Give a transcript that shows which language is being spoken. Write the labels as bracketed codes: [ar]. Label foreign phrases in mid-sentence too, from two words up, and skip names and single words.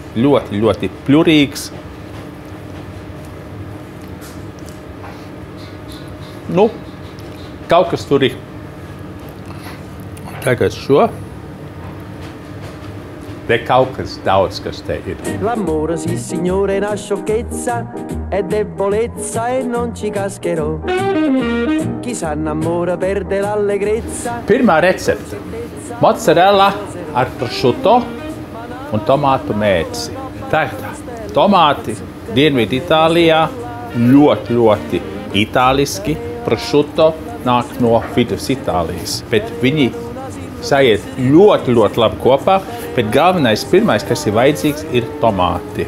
[lv] Ļoti, ļoti pļurīgs. Kaut kas tur ir. Tagad šo. Te kaut kas daudz, kas te ir. [it] L'amore, sì signore, è una sciocchezza, è debolezza e non ci cascherò. Chi s'innamora perde l'allegrezza. [lv] Pirmā recepte. Mozzarella ar prosciutto un tomātu mērci. Tagad tomāti Dienvidu Itālijā ļoti, ļoti itāliski. Prosciutto nāk no vidus Itālijas, bet viņi sajiet ļoti, ļoti labi kopā, bet galvenais, pirmais, kas ir vajadzīgs, ir tomāti.